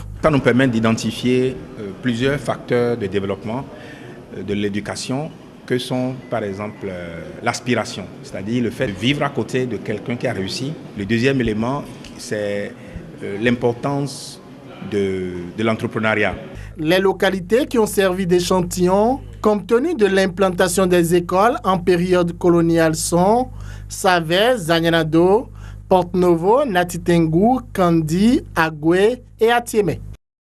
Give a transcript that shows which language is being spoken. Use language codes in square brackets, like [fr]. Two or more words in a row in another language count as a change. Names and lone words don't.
[fr] Ça nous permet d'identifier plusieurs facteurs de développement de l'éducation que sont par exemple l'aspiration, c'est-à-dire le fait de vivre à côté de quelqu'un qui a réussi. Le deuxième élément, c'est l'importance de l'entrepreneuriat. Les localités qui ont servi d'échantillon, compte tenu de l'implantation des écoles en période coloniale sont Savès, Zagnagnado, Porte-Novo, Natitengu, Kandi, Agoué et Atiémé.